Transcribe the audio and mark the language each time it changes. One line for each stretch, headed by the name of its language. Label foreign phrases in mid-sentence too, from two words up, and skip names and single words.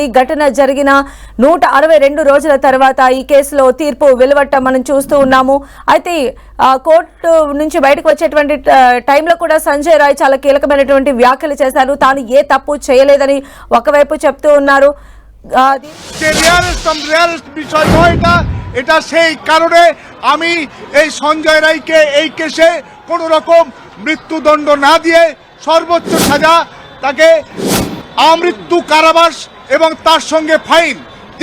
Telugu: ఘటన జరిగిన 162 రోజుల తర్వాత ఈ కేసులో తీర్పు వెలువడటం మనం చూస్తూ ఉన్నాము. అయితే కోర్టు నుంచి బయటకు వచ్చేటువంటి టైంలో కూడా సంజయ్ রায় చాలా కీలకమైనటువంటి వ్యాఖ్యలు చేశారు. తాను ఏ తప్పు చేయలేదని ఒకవైపు చెప్తూ ఉన్నారు.
Bangla: এটা সেই কারণে আমি এই সঞ্জয় রায়কে এই কেসে কোনো রকম মৃত্যুদণ্ড না দিয়ে সর্বোচ্চ সাজা তাকে আমৃত্যু কারাবাস এবং তার সঙ্গে ফাইন যে